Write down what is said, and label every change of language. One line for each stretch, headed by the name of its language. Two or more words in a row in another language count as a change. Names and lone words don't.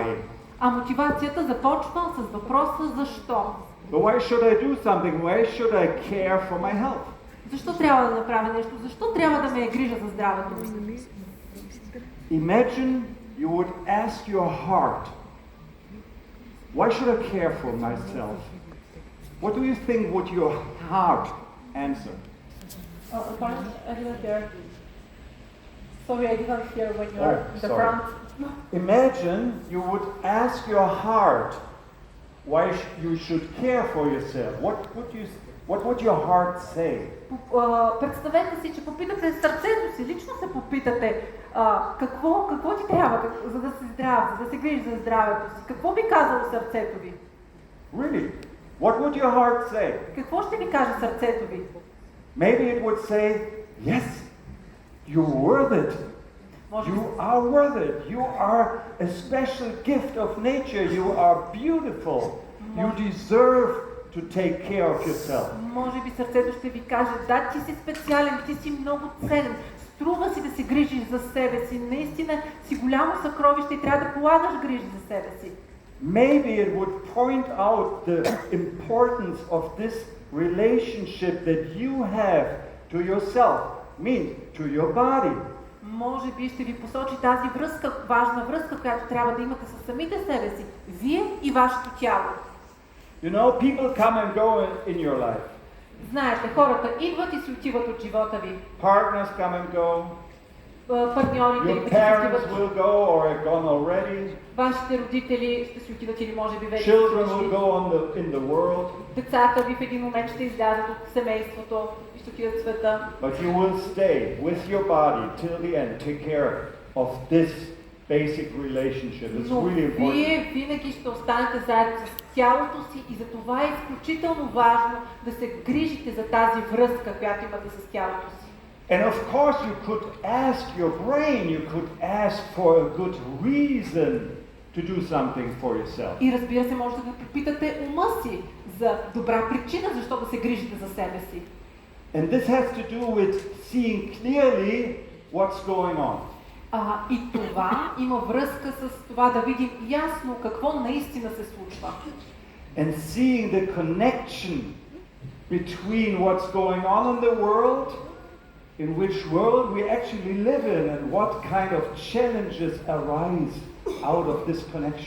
Bulgarian: А мотивацията започва с въпроса защо.
English: But why should I do something? Why should I care for my health? Защо трябва да направя нещо? Защо трябва да ме е грижа за здравето ми? Imagine you would ask your heart, why should I care for myself? What do you think would your heart answer? Pardon? I didn't hear. Sorry, I didn't hear when you Oh, were in the sorry. front. Imagine you would ask your heart why you should care for yourself. What would your heart say?
Bulgarian: Представете си, че попитате сърцето си, лично се попитате какво ти трябва, за да си здрав, за да се грижиш за здравето си. Какво би казало сърцето ви?
English: Really? What would your heart say?
Bulgarian: Какво ще ви каже сърцето ви?
English: Maybe it would say, yes, you're worth it.
Bulgarian: Може би,
English: You are worth it. You are a special gift of nature. You are beautiful. You deserve to take care of yourself.
Bulgarian: може би сърцето ще ви каже, да, ти си специален, ти си много ценен. Струва си да се грижиш за себе си. Наистина си голямо съкровище и трябва да полагаш грижи за себе си.
English: Maybe it would point out the importance of this relationship that you have to yourself, to your body.
Bulgarian: Може би ще ви посочи тази връзка, важна връзка, която трябва да имате със самите себе си. Вие и вашето тяло.
English: You know, people come and go in your life.
Bulgarian: Знаете, хората идват и си отиват от живота ви.
English: Partners come and go.
Bulgarian: Партньорите
English: Your
Bulgarian: идват и си
English: parents
Bulgarian: отиват.
English: will go or are gone already.
Bulgarian: Вашите родители ще си отидат или може би вече са
English: Children will
Bulgarian: отишли.
English: go in the world.
Bulgarian: Децата ви в един момент ще излязат от семейството и ще отидат в света.
English: But you will stay with your body till the end. Take care of this basic relationship. It's
Bulgarian: Но
English: really important.
Bulgarian: вие винаги ще останете заедно с тялото си и за това е изключително важно да се грижите за тази връзка, която имате с тялото си.
English: And of course you could ask your brain, you could ask for a good reason to do something for yourself.
Bulgarian: И разбира се, може да попитате ума си за добра причина, защо да се грижите за себе си.
English: And this has to do with seeing clearly what's going on.
Bulgarian: И това има връзка с това да видим ясно какво наистина се случва.
English: And seeing the connection between what's going on in the world, in which world we actually live in, and what kind of challenges arise out of this connection.